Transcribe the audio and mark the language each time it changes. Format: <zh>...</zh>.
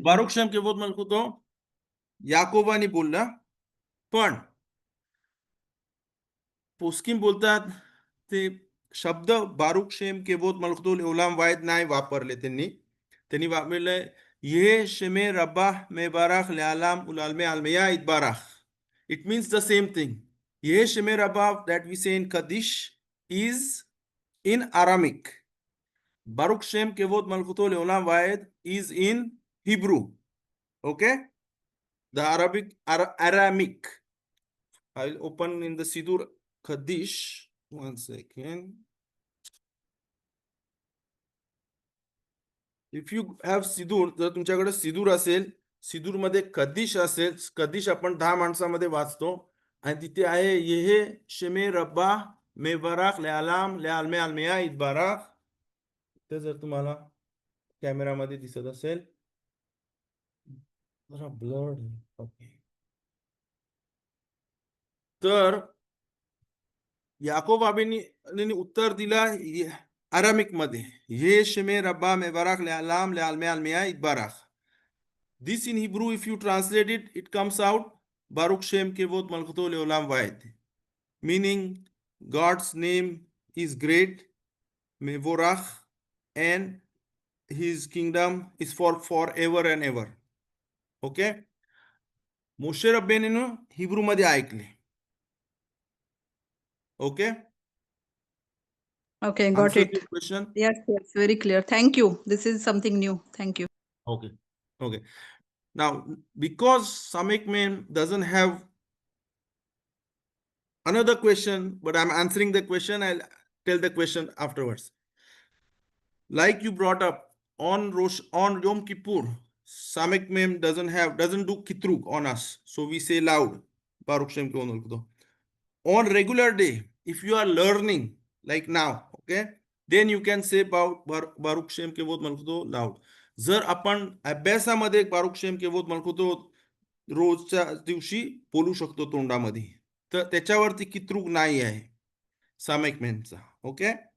<he>बारुक शेम केवोत मलकुतो</he> <mr>याकोबानी बोलला, पण पोस्किम बोलतात ते शब्द</mr> <he>बारुक शेम केवोत मलकुतो लेवलाम वाईद</he> <mr>नाही वापरले. त्यांनी वापरले</mr> <arc>ये शेमे रब्बा मेबाराख लेआलाम उलालमे almeya itbarach.</arc> <en>It means the same thing.</en> <arc>Ye Shemei Rabbav</arc> <en>that we say in Kaddish is in Aramaic.</en> <he>Baruch Shem Kevod Malchuto Leolam Vaed</he> <en>is in Hebrew. Okay? The Aramaic. I'll open in the Sidur Kaddish. 1 second. If you have Sidur,</en> <mr>जर तुमच्याकडे सिदूर असेल, सिदूर मध्ये कदिश असेल, कदिश आपण 10 माणसामध्ये वाचतो. आणि तिथे आहे</mr> <arc>येहे शेमे रब्बा मेबाराख लेआलाम लेआलमे almeya itbarach.</arc> <mr>ते जर तुम्हाला कॅमेरामध्ये दिसत असेल, जरा ब्लर्ड. ओके. तर याकोब अविनीने उत्तर दिला अरामिक मध्ये,</mr> <arc>ये शेमे रब्बा मेबाराख लेआलाम लेआलमे almeya itbarach.</arc> <en>This in Hebrew, if you translate it, it comes out</en> <he>Baruch Shem Kevot Malchuto Leolam Vaed,</he> <en>meaning God's name is great, Mevorach, and his kingdom is for forever and ever. Okay?</en> <mr>Moshe रब्बेनीनं Hebrew मध्ये ऐकले.</mr> <en>Okay? Okay, got Answer it. your question? Yes, very clear. Thank you. This is something new. Thank you. Okay. Okay. Now, because Samik Mem doesn't have another question, but I'm answering the question, I'll tell the question afterwards. Like you brought up, on Yom Kippur, Samek Mem doesn't do kitrug on us, so we say loud.</en> <he>Baruch Shem Kevod Malchuto.</he> <en>On regular day, if you are learning like now, okay, then you can say</en> <he>Baruch Shem Kevod Malchuto</he> <en>loud.</en> <mr>जर आपण अभ्यासामध्ये</mr> <he>बारुक शेम केवोत मलकुतो</he> <mr>रोजच्या दिवशी बोलू शकतो तोंडामध्ये, तर त्याच्यावरती कित्रुक नाही आहे सामेक मेनचा. ओके.</mr>